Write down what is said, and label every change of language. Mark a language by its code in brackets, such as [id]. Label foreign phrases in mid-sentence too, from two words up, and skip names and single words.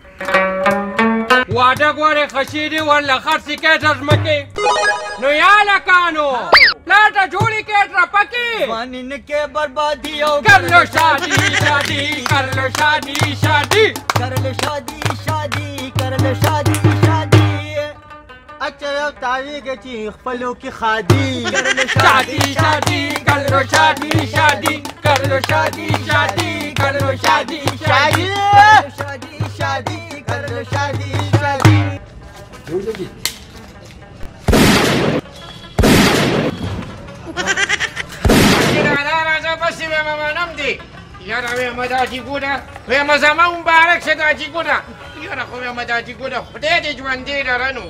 [ps] واده غواړې خشي دي ورله خرڅې کړې تر ځمکې نو یا لکانو پلاټه جوړې کړې ټرپکې ځواني نه کې بربادي او [ur] کر لو شادی شادی کر لو شادی شادی کر لو شادی شادی کر لو شادی شادی اچھا [ps] یو تاریخ چې خپلو کې خادي [ur] کر لو شادی شادی کر لو شادی شادی کر لو شادی شادی کر لو شادی شادی شادی شادی کر لو شادی شادی [ps] راځه بس مې منم دی یاره ویمه دا جیګونه ویمه زما مبارک شه دا جیګونه یاره خو ویمه دا جیګونه خدای دې ژوندې لره نو